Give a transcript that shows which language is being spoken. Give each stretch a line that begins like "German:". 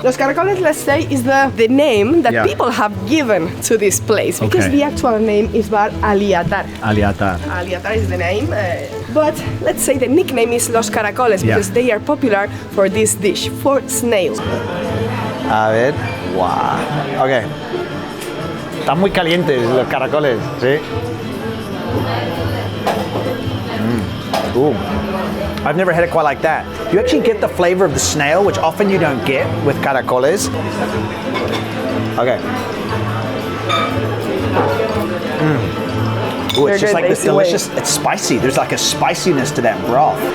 English: Los Caracoles, let's say, is the name that people have given to this place because the actual name is bar Aliatar. Aliatar. Aliatar is the name, but let's say the nickname is Los Caracoles because they are popular for this dish, for snails.
Spanish: A ver.
English: Wow. Okay.
Spanish: Están muy calientes los caracoles, ¿sí? Ooh.
English: I've never had it quite like that. You actually get the flavor of the snail, which often you don't get with caracoles. Okay. Ooh, it's just like this delicious, it's spicy. There's like a spiciness to that broth.